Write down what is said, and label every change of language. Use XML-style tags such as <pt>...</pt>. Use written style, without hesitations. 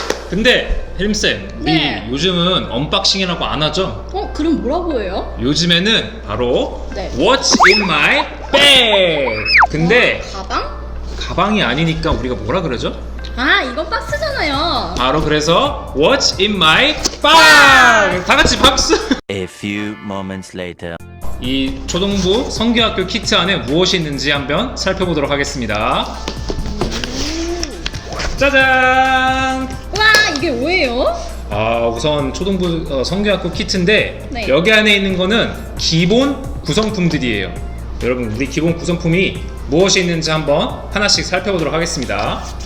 <ko>근데 혜림쌤, 네. 우리 요즘은 언박싱이라고 안 하죠? 그럼 뭐라고 해요? 요즘에는 바로 네.</ko> <en>What's in my bag? 근데</en> <ko>가방? 가방이 아니니까 우리가 뭐라 그러죠? 아, 이건 박스잖아요. 바로 그래서</ko> <en>What's in my bag?</en> <ko>다 같이 박수!</ko> <en>A few moments later.</en> <ko>이 초등부 성교학교 키트 안에 무엇이 있는지 한번 살펴보도록 하겠습니다. 짜잔! 와, 이게 뭐예요? 우선 초등부 성교학교 키트인데 네. 여기 안에 있는 거는 기본 구성품들이에요. 여러분, 우리 기본 구성품이 무엇이 있는지 한번 하나씩 살펴보도록 하겠습니다.</ko>